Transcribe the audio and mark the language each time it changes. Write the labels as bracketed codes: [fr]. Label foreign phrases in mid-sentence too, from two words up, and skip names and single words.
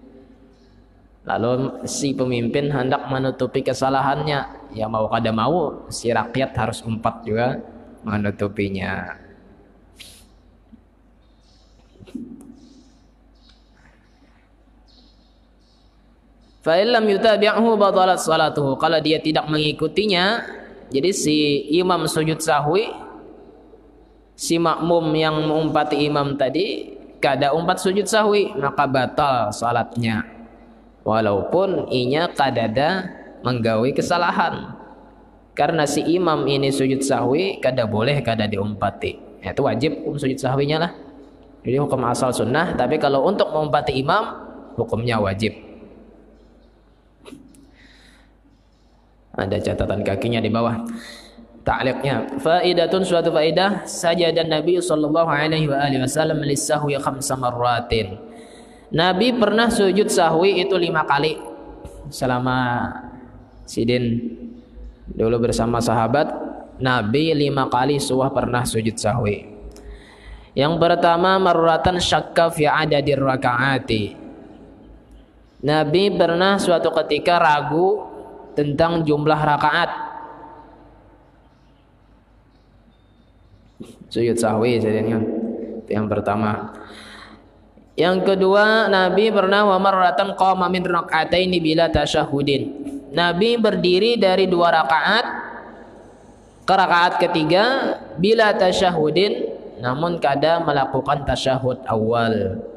[bjn] Lalu si pemimpin hendak menutupi kesalahannya, ya mau kada mau si rakyat harus umpat juga menutupinya. [ar] فإن لم يتابعه بطلت صلاته, [bjn] kalau dia tidak mengikutinya, jadi si imam sujud sahwi, si makmum yang mengumpati imam tadi kada umpat sujud sahwi, maka batal salatnya, walaupun inya kadada menggawi kesalahan. Karena si imam ini sujud sahwi kada boleh kada diumpati, itu wajib hukum sujud sahwinya lah. Jadi hukum asal sunnah, tapi kalau untuk mengumpati imam hukumnya wajib. Ada catatan kakinya di bawah ta'liqnya. [ar] فائدة, [bjn] suatu faidah, [ar] سجد النبي صلى الله عليه وسلم للسهو 5 مرات. [bjn] Nabi pernah sujud sahwi itu 5 kali selama sidin dulu bersama sahabat. Nabi 5 kali pernah sujud sahwi. Yang pertama, [ar] مرة شك في عدد الركعات. [bjn] Nabi pernah suatu ketika ragu tentang jumlah rakaat. Sujud sahwi jadinya. Itu yang pertama. Yang kedua, Nabi pernah [ar] ومرة قام من ركعتين بلا تشهد. [bjn] Nabi berdiri dari 2 rakaat ke rakaat ketiga [ar] بلا تشهد, [bjn] namun kada melakukan tasyahud awal.